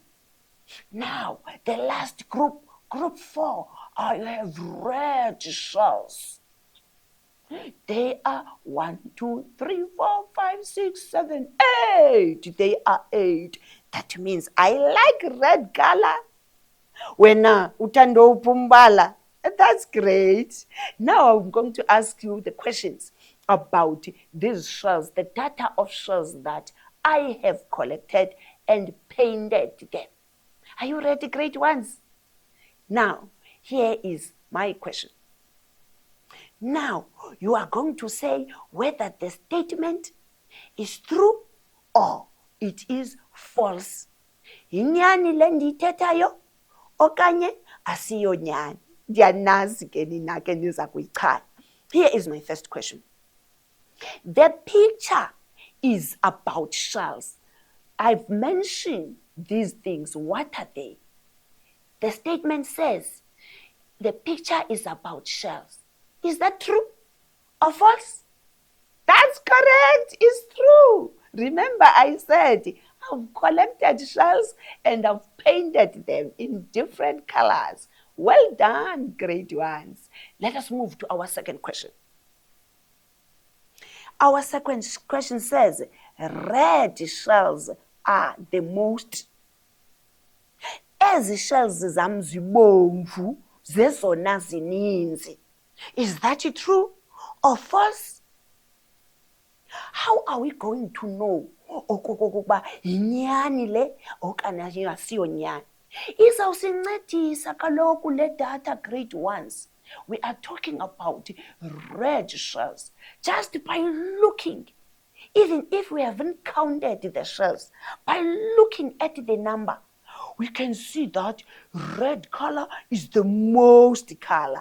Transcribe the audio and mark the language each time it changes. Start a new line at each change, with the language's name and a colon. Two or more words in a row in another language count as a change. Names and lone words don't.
English: Now, the last group, group 4, I have red shells. They are 1, 2, 3, 4, 5, 6, 7, 8. They are 8. That means I like red color.
Xhosa: Wena utando upumbala.
English: That's great. Now I'm going to ask you the questions about these shells, the data of shells that I have collected and painted them. Are you ready, great ones? Now, here is my question. Now, you are going to say whether the statement is true or it is false.
Xhosa: Inyani le ndiyithethayo okanye asiyo nyani. Ndiyanazi ke nina ke niza kuyichana.
English: Here is my first question. The picture is about shells. I've mentioned these things. What are they? The statement says the picture is about shells. Is that true or false? That's correct. It's true. Remember, I said I've collected shells and I've painted them in different colors. Well done, great ones. Let us move to our second question. Our second question says, red shells are the most.
Xhosa: Ezi shells zam zibomvu zezona zininzi.
English: Is that true or false? How are we going to know
Xhosa: okokokuba yinyani le okanye asiyo nyani? Izawusincedisa kaloku le data,
English: great ones. We are talking about red shells. Just by looking, even if we haven't counted the shells, by looking at the number, we can see that red color is the most color.